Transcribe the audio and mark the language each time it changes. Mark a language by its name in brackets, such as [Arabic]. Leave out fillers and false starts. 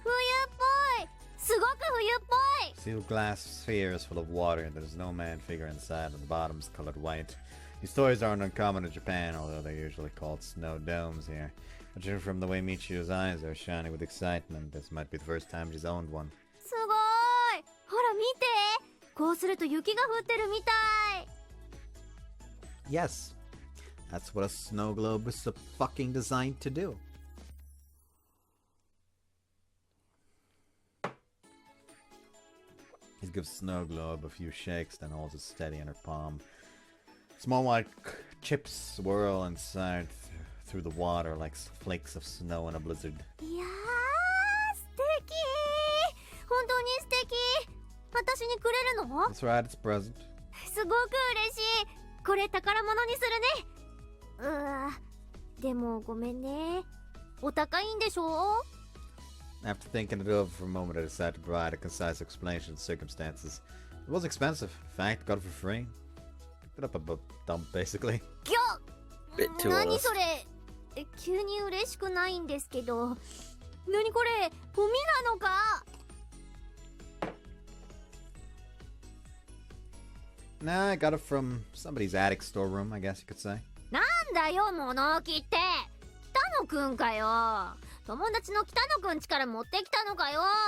[Japanese] 冬っぽい。すごく冬っぽい。 [English] Sealed glass spheres full of water, and there's no man figure inside, and the bottom's colored white. These toys aren't uncommon in Japan, although they're usually called snow domes here. Judging from the way Michiru's eyes are shining with excitement, this might be the first time she's owned one. [Japanese] すごーい。ほら見て。こうすると雪が降ってるみたい。 [English] Yes, that's what a snow globe is fucking designed to do. He gives Snow Globe a few shakes, then holds it steady in her palm. Small white chips swirl inside through the water like flakes of snow in a blizzard. [Japanese] いやー、素敵。本当に素敵。私にくれるの？ [English] That's right, it's a present. [Japanese] すごく嬉しい。これ宝物にするね。でもごめんね。お高いんでしょ？ [English] After thinking it over for a moment, I decided to provide a concise explanation of the circumstances. It was expensive. In fact, got it for free. Picked it up a dump, basically. Bit too [Japanese] 何 [English] honest. [Japanese] それ。急に嬉しくないんですけど。何これ、ゴミなのか？ [English] Nah, I got it from somebody's attic storeroom, I guess you could say. [Japanese] なんだよ、物置って。北野くんかよ。友達の北野くん家から持ってきたのかよ。